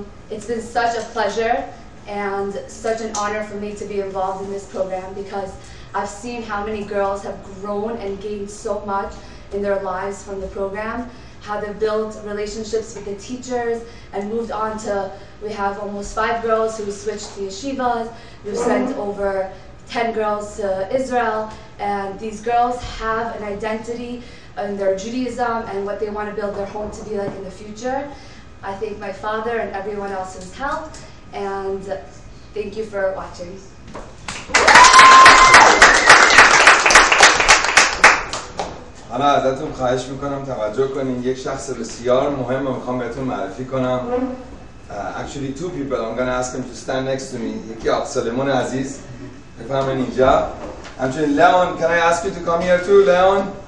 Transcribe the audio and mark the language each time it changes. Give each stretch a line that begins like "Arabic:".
English: It's been such a pleasure and such an honor for me to be involved in this program because I've seen how many girls have grown and gained so much in their lives from the program, how they've built relationships with the teachers and moved on to, we have almost 5 girls who switched to yeshivas, we've sent over 10 girls to Israel, and these girls have an identity in their Judaism and what they want to build their home to be like in the future. I thank my father and everyone else who's helped, and thank you for watching.
Persian: حالا ازتون خواهش میکنم توجه کنین، یک شخص بسیار مهم رو میخوام بهتون معرفی کنم.
English: Actually two people, I'm going to ask him to stand next to me.
Persian: یکی آقا سلیمان عزیز بفرمایید اینجا. همچنین
English: Leon, can I ask you to come here too, Leon?